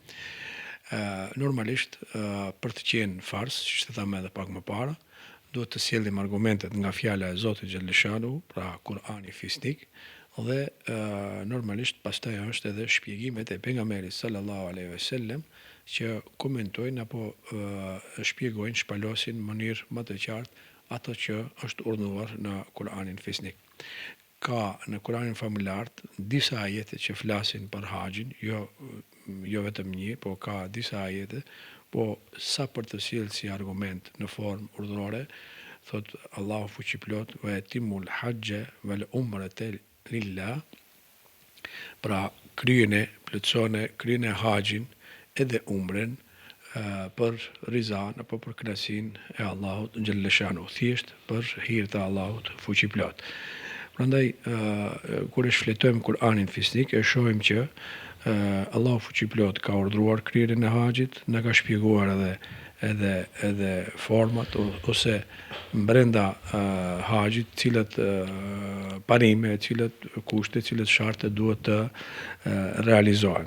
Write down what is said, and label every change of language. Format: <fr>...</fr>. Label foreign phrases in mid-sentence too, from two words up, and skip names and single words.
<sq>Normalisht, për të qenë fars, që të thamë edhe pak më para, duhet të sjellim argumentet nga fjala e Zotit xhaleshanu, pra Kur'ani fisnik, dhe normalisht pastaj është edhe shpjegimet e pejgamberit</sq> <ar>صلى الله عليه وسلم</ar> <sq>që komentojnë apo shpjegojnë, shpalosin në mënyrë më të qartë ato që është urdhëruar në Kur'anin fisnik. Ka në Kur'anin famulart disa ajete që flasin për haxhin, jo vetëm një, po ka disa ajete, po sa për të sjellë si argument në formë urdhërore, thot Allahu fuqiplot</sq> <ar>وأتموا الحج والعمرة لله,</ar> <sq>pra kryene haxhin edhe umren për rizan apo për kënaqësinë e Allahut xhaleshanu, thjesht për hir të Allahut fuqiplot. Prandaj, kur e shfletojmë Kur'anin fisnik, e shohim që Allahu fuqiplot ka urdhëruar kryerjen e haxhit, na ka shpjeguar edhe format ose brenda haxhit, cilat parime, cilat kushte, cilat sharte duhet të realizohen.</sq>